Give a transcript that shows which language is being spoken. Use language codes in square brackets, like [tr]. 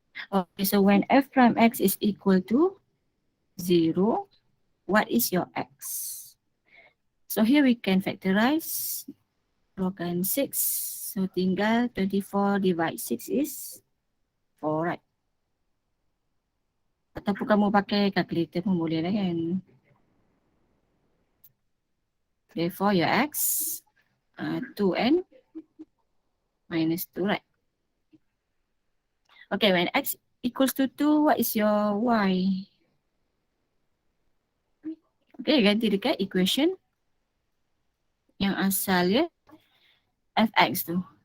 [en] Okay, so when f prime x is equal to 0, what is your x? So here we can factorize. [ms] Keluarkan 6. [en] So tinggal 24 divide 6 is 4, right? [ms] Ataupun kamu pakai calculator pun boleh lah kan. [en] Therefore your x 2n minus 2, right? Okay, when x equals to 2, what is your y? [ms] Okay, ganti dekat equation yang asal ya, fx tu.